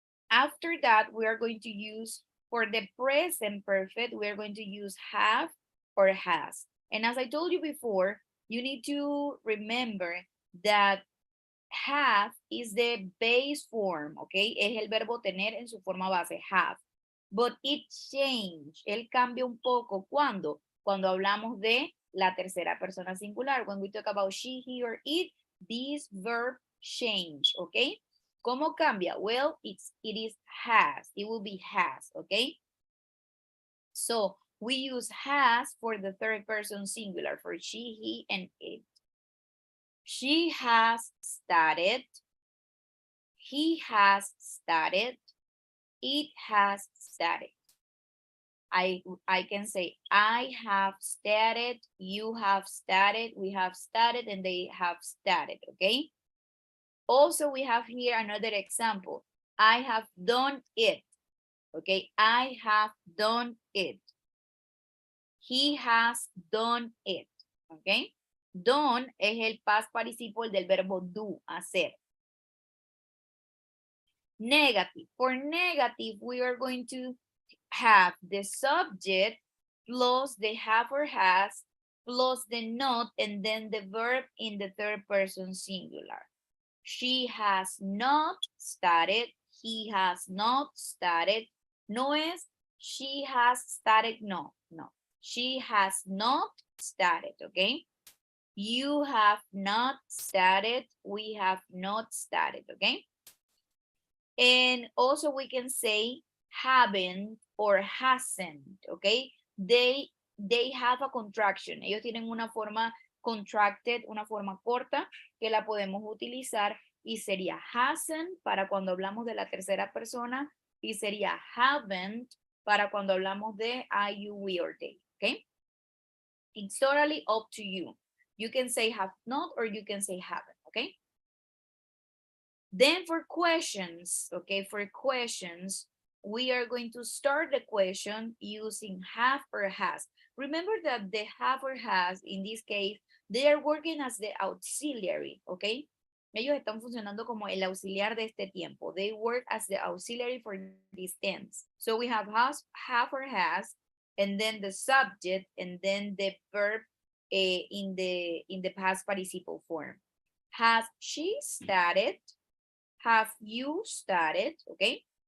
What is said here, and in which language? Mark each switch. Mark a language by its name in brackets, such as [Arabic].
[English] After that, we are going to use, for the present perfect, we are going to use have or has. And as I told you before, you need to remember that have is the base form, okay? [Spanish] Es el verbo tener en su forma base, have. [English] But it changed. [Spanish] Él cambia un poco. ¿Cuándo? Cuando hablamos de la tercera persona singular. [English] When we talk about she, he, or it, this verb change, okay? [Spanish] ¿Cómo cambia? [English] Well, it is has. It will be has, okay? So we use has for the third person singular, for she, he, and it. She has studied. He has studied. It has studied. I can say, I have studied, you have studied, we have studied, and they have studied, okay? Also, we have here another example. I have done it, okay? I have done it. He has done it, okay? [Spanish] Done es el past participle del verbo do, hacer. [English] Negative. For negative, we are going to have the subject plus the have or has plus the not, and then the verb in the third person singular. She has not studied. He has not studied. [Spanish] No es [English] she has studied. No, no. She has not studied, okay? You have not started. We have not started, okay? And also we can say haven't or hasn't, okay? They have a contraction. [Spanish] Ellos tienen una forma contracted, una forma corta que la podemos utilizar y sería hasn't para cuando hablamos de la tercera persona y sería haven't para cuando hablamos de I, you, we, or they, okay? [English] It's totally up to you. You can say have not or you can say haven't, okay? Then for questions, okay, for questions, we are going to start the question using have or has. Remember that the have or has, in this case, they are working as the auxiliary, okay? [Spanish] Ellos están funcionando como el auxiliar de este tiempo. [English] They work as the auxiliary for this tense. So we have has, have or has, and then the subject, and then the verb in the past participle form. Has she started? Have you started? Okay.